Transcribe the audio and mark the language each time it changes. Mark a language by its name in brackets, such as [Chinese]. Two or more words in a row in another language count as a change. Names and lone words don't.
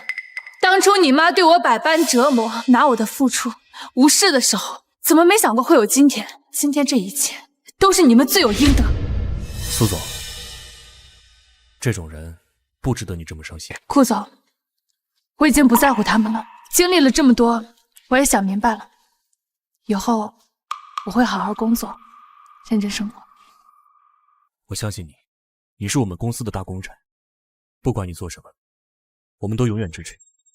[Chinese] 當初你媽對我百般折磨，拿我的付出無視的時候，怎麼沒想過會有今天？今天這一切都是你們罪有應得。蘇總，這種人不值得你這麼傷心。顧總，我已經不在乎他們了，經歷了這麼多，我也想明白了，以後我會好好工作，認真生活。我相信你，你是我们公司的大功臣，不管你做什么，我们都永远支持你。